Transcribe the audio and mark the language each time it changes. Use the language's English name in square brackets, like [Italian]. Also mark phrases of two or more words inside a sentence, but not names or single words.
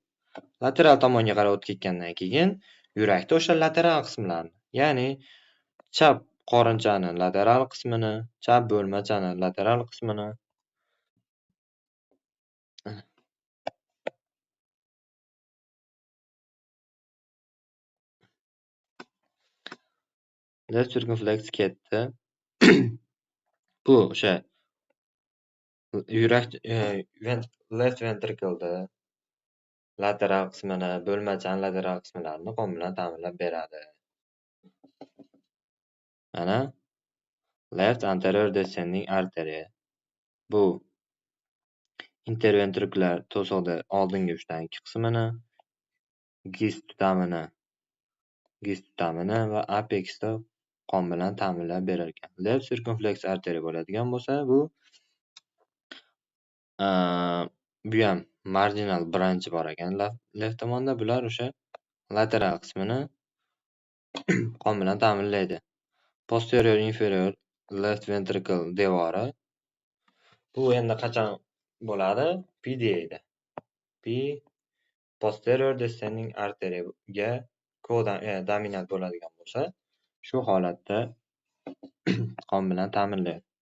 [Uzbek] Lateral tomonga qarab o'tib ketgandan keyin yurakda o'sha lateral qismlarni, ya'ni chap qorinchani lateral qismini, chap bo'lmachani lateral qismini [English] left circumflex [Uzbek] ketdi. Bu o'sha yurak [English] left ventricle'da [Uzbek] lateral qismini, bo'lmachani lateral qismlarini qon bilan ta'minlab beradi. [English] Mana left anterior descending artery. [Uzbek] Bu interventrikulyar to'siqni oldingi 3dan 2 qismini, gis tutamini va apexda qon bilan ta'minlab berar ekan. [English] Left circumflex artery [Uzbek] bo'ladigan bo'lsa, bu ham [English] marginal branch [Uzbek] bor ekan left tomonda. Bular o'sha lateral qismini qon bilan ta'minlaydi. [English] Posterior inferior left ventricle devori. [Uzbek] Bu endi qachon bo'ladi? PDA'da. P [English] posterior descending artery [Uzbek] ga dominant bo'ladigan bo'lsa, shu holatda qon bilan ta'minlaydi.